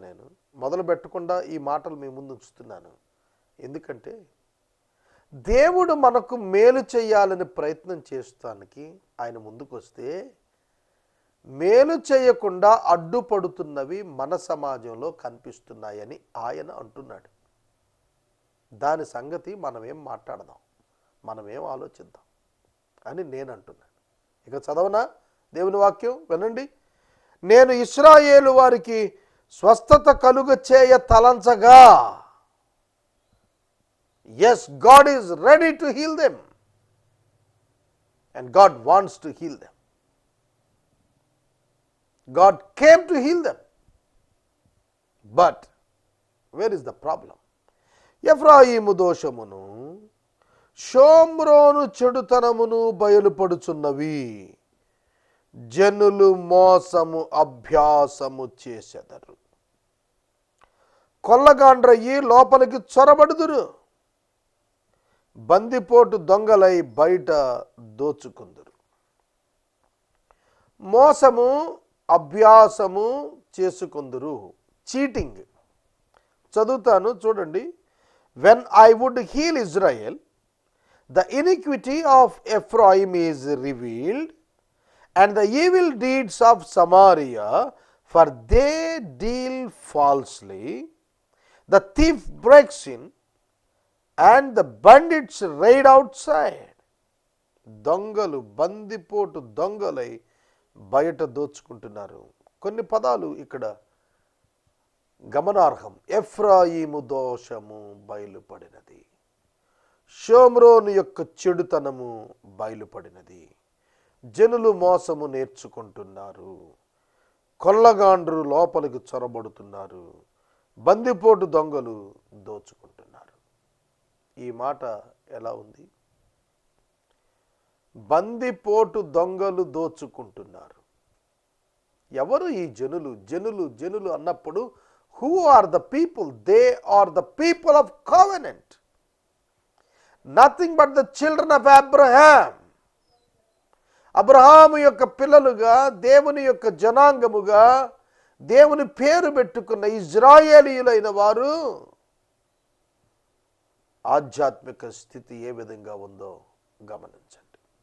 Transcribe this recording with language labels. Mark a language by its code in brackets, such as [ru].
[te] నేను మొదలు పెట్టకుండా ఈ మాటలు మీ ముందు ఉంచుతున్నాను. ఎందుకంటే దేవుడు మనకు మేలు చేయాలని ప్రయత్నం చేస్తానికి ఆయన ముందుకు వస్తే మేలు చేయకుండా అడ్డుపడుతున్నవి మన సమాజంలో కనిపిస్తున్నాయని ఆయన అంటున్నాడు. దాని సంగతి మనమేం మాట్లాడదాం, మనమేం ఆలోచిద్దాం అని నేను అంటున్నాను. ఇక చదవనా దేవుని వాక్యం? వినండి. నేను ఇశ్రాయేలు వారికి స్వస్థత కలుగ చేయ తలంచగా, [en] yes, God is ready to heal them and God wants to heal them. God came to heal them. But where is the problem? [te] ఎఫ్రాయిము దోషమును షోమ్రోను చెడుతనమును బయలుపడుచున్నవి. జనులు మోసము అభ్యాసము చేసెదరు. కొల్లగాండ్రయ్యి లోపలికి చొరబడుదురు. బందిపోటు దొంగలై బయట దోచుకుందురు. మోసము అభ్యాసము చేసుకుందురు. చీటింగ్. చదువుతాను చూడండి. [en] When I would heal Israel, the iniquity of Ephraim is revealed, and the evil deeds of Samaria, for they deal falsely. The thief breaks in, and the bandits raid outside. [te] దొంగలు బందిపోటు దొంగలై బయట దోచుకుంటున్నారు. కొన్ని పదాలు ఇక్కడ గమనార్హం. ఎఫ్రాయిము దోషము బయలుపడినది. షోమ్రోను యొక్క చెడుతనము బయలుపడినది. జనులు మోసము నేర్చుకుంటున్నారు. కొల్లగాండ్రు లోపలికి చొరబడుతున్నారు. బందిపోటు దొంగలు దోచుకుంటున్నారు. ఈ మాట ఎలా ఉంది? బందిపోటు దొంగలు దోచుకుంటున్నారు. ఎవరు ఈ జనులు? జనులు జనులు అన్నప్పుడు [en] who are the people? They are the people of covenant. Nothing but the children of Abraham. [te] Abraham యొక్క పిల్లలుగా, దేవుని యొక్క జనాంగముగా, దేవుని పేరు పెట్టుకున్న ఇజ్రాయేలీయులైన వారు ఆధ్యాత్మిక స్థితి ఏ విధంగా ఉందో గమనించండి.